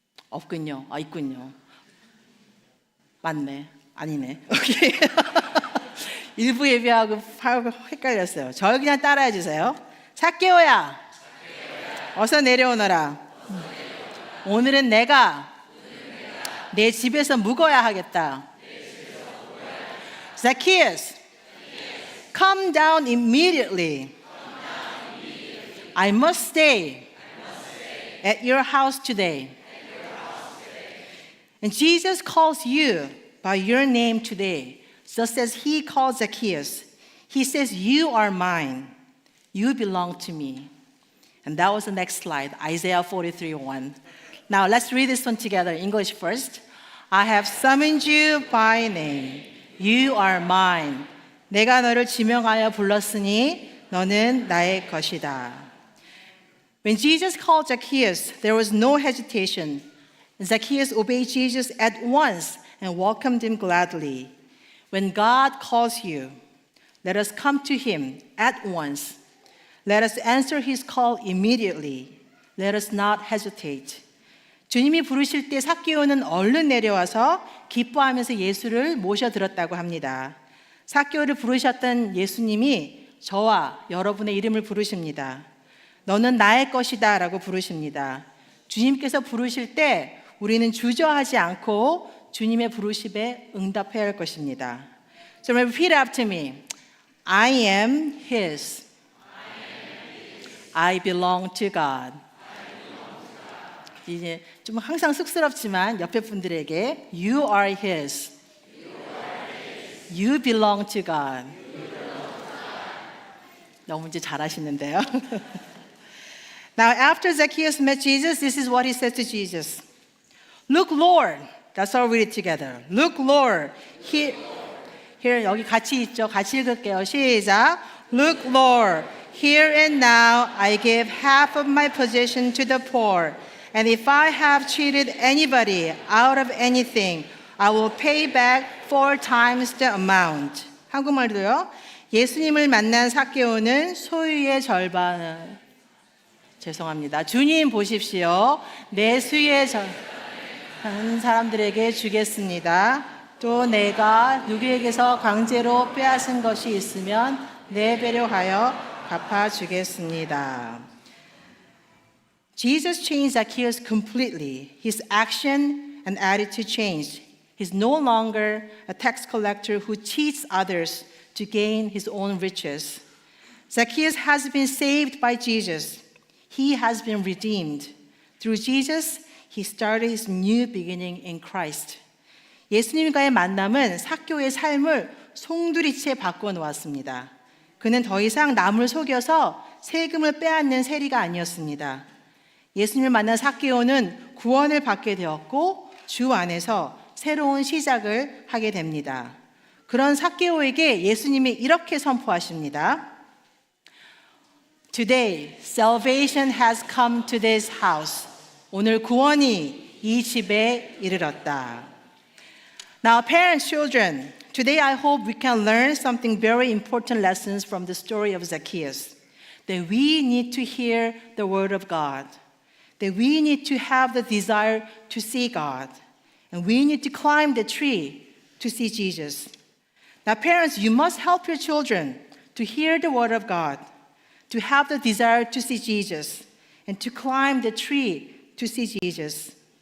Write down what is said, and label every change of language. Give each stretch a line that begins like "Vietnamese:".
Korean: 없군요. 있군요. 맞네. 아니네. 오케이. 일부 예배하고 헷갈렸어요. 저 그냥 따라해 주세요. 삭개오야, 어서 내려오너라. 오늘은 내가 내 집에서 묵어야 하겠다.
English: Zacchaeus, come down immediately. I must stay at your house today. And Jesus calls you by your name today, just as he called Zacchaeus. He says, you are mine. You belong to me. And that was the next slide, Isaiah 43:1. Now let's read this one together, English first. I have summoned you by name. You are mine.
Korean: 내가 너를 지명하여 불렀으니 너는 나의 것이다.
English: When Jesus called Zacchaeus, there was no hesitation. Zacchaeus obeyed Jesus at once and welcomed him gladly. When God calls you, let us come to him at once. Let us answer his call immediately. Let us not hesitate.
Korean: 주님이 부르실 때 삭개오는 얼른 내려와서 기뻐하면서 예수를 모셔들었다고 합니다. 삭개오를 부르셨던 예수님이 저와 여러분의 이름을 부르십니다. 너는 나의 것이다 라고 부르십니다. 주님께서 부르실 때 우리는 주저하지 않고 주님의 부르심에 응답해야 할 것입니다.
English: So repeat after me. I am his. I belong to God.
Korean: 이제 좀 항상 쑥스럽지만 옆에 분들에게
English: You are his. You belong to God.
Korean: 너무 이제 잘하시는데요.
English: Now after Zacchaeus met Jesus, this is what he said to Jesus. Look, Lord. That's all read it together. Look, Lord.
Korean: Here 여기 같이 있죠. 같이 읽을게요. 시작.
English: Look, Lord. Here and now I give half of my possession to the poor. And if I have cheated anybody out of anything, I will pay back 4 times the amount.
Korean: 한국말로요. 예수님을 만난 삭개오는 소유의 절반을 죄송합니다. 주님 보십시오. 내 수의 절반 사람들에게 주겠습니다. 또 내가 누구에게서 강제로 빼앗은 것이 있으면 네 배로 하여 갚아주겠습니다.
English: Jesus changed Zacchaeus completely. His action and attitude changed. He's no longer a tax collector who cheats others to gain his own riches. Zacchaeus has been saved by Jesus. He has been redeemed. Through Jesus, he started his new beginning in Christ.
Korean: 예수님과의 만남은 삭개오의 삶을 송두리째 바꿔놓았습니다. 그는 더 이상 남을 속여서 세금을 빼앗는 세리가 아니었습니다. 예수님을 만난 삭개오는 구원을 받게 되었고 주 안에서 새로운 시작을 하게 됩니다. 그런 삭개오에게 예수님이 이렇게 선포하십니다.
English: Today, salvation has come to this house.
Korean: 오늘 구원이 이 집에 이르렀다.
English: Now, parents, children, today I hope we can learn something very important lessons from the story of Zacchaeus. That we need to hear the word of God. That we need to have the desire to see God. And we need to climb the tree to see Jesus. Now, parents, you must help your children to hear the word of God, to have the desire to see Jesus, and to climb the tree to see Jesus.